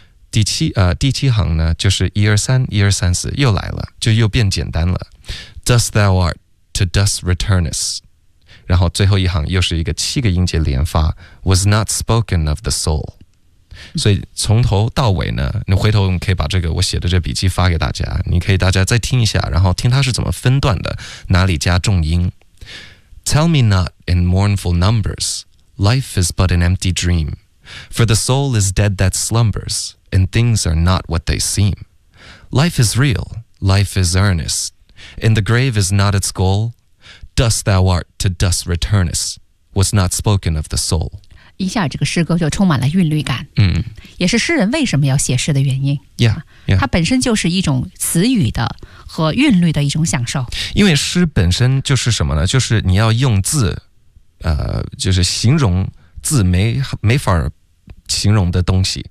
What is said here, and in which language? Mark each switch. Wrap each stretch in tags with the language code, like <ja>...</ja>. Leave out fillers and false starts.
<zh>第七行呢就是一二三一二三四又来了，就又变简单了，</zh> <en>Dust thou art to dust returnest。</en> <zh>然后最后一行又是一个七个音节连发，</zh> <en>Was not spoken of the soul。</en> <zh>所以从头到尾呢，你回头可以把这个我写的这笔记发给大家，你可以大家再听一下，然后听它是怎么分段的，哪里加重音。</zh> <en>Tell me not in mournful numbers, life is but an empty dream, for the soul is dead that slumbers, and things are not what they seem. Life is real, life is earnest, and the grave is not its goalDust thou art to dust returnest, was not spoken of the soul.</en> <zh>一下这个诗歌就充满了韵律感，嗯，也是诗人为什么要写诗的原因。</zh> <en>Yeah.</en> <zh>它本身就是一种词语的和韵律的一种享受。因为诗本身就是什么呢？就是你要用字，就是形容字没法形容的东西，</zh>